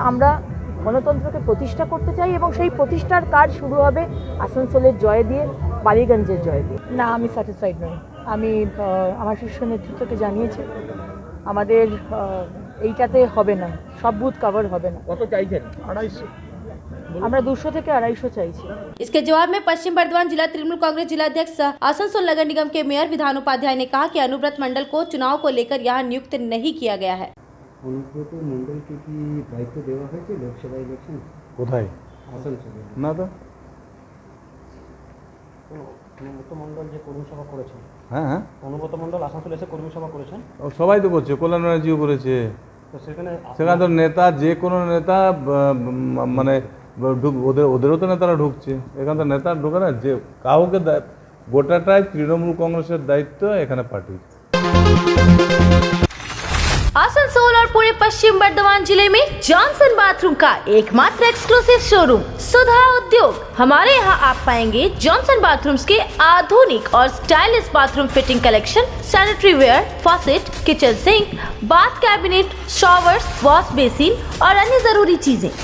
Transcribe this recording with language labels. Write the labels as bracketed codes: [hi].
[bn] আমরা গণতন্ত্রকে প্রতিষ্ঠা করতে চাই এবং সেই প্রতিষ্ঠার কাজ শুরু হবে আসানসোলের জয় দিয়ে, বালিগঞ্জের জয় দিয়ে। না, আমি স্যাটিসফাইড নই। আমি আমার শীর্ষ নেতৃত্বকে জানিয়েছি আমাদের এইটাতে হবে না, সব বুথ কভার হবে না। কত চাইছেন? 250। আমরা 200 থেকে 250 চাইছি। [hi] इसके जवाब में पश्चिम बर्धमान जिला तृणमूल कांग्रेस जिलाध्यक्ष आसनसोल नगर निगम के मेयर विधान उपाध्याय ने कहा कि अनुव्रत मंडल को चुनाव को लेकर यहाँ नियुक्त नहीं किया गया है। [bn] অনুব্রত মণ্ডলকে কি দায়িত্ব দেওয়া হয়েছে লোকসভা ইলেকশন? কোথায়? আসানসোলে না তো। অনুব্রত মণ্ডল যে কর্মী সভা করেছেন, হ্যাঁ, অনুব্রত মণ্ডল আসানসোলে এসে কর্মী সভা করেছেন, সবাই তো করছে, কল্যাণ ব্যানার্জিও করেছে। তো সেখানে তো নেতা, যে কোনো নেতা মানে ওদেরও তো নেতারা ঢুকছে, এখানে তো নেতা ঢুকে না। যে কাউকে গোটাটাই তৃণমূল কংগ্রেসের দায়িত্ব এখানে পার্টির। [hi] आसनसोल और पूरे पश्चिम बर्धमान जिले में जॉनसन बाथरूम का एकमात्र एक्सक्लूसिव शोरूम सुधा उद्योग। हमारे यहाँ आप पाएंगे जॉनसन बाथरूम्स के आधुनिक और stylish bathroom fitting collection, sanitary ware, faucet, kitchen sink, bath cabinet, showers, wash basin और अन्य जरूरी चीजें।